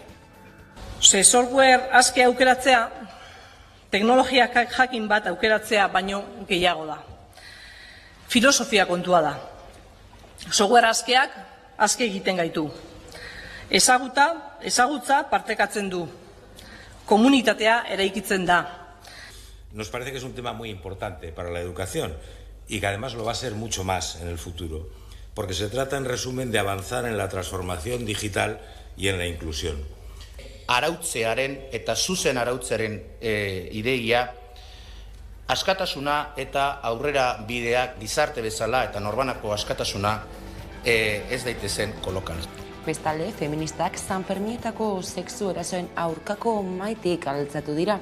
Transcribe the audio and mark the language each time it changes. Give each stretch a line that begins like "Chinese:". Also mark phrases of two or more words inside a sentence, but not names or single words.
Basque: Software askea aukeratzea, teknologia jakin bat aukeratzea baino gehiago da. Filosofia kontua da. Software askeak aske egiten gaitu. Ezagutza partekatzen du. Komunitatea eraikitzen da.
Spanish: Nos parece que es un tema muy importante para la educación y que además lo va a ser mucho más en el futuro, porque se trata en resumen de avanzar en la transformación digital y en la inclusión.
Basque: Arautzearen eta zuzen arautzearen ideia, askatasuna eta aurrera bideak gizarte bezala eta norbanako askatasuna ez daitezen kolokan. Bestalde, feministak Sanferminetako sexu erasoen aurkako maitik altzatu dira.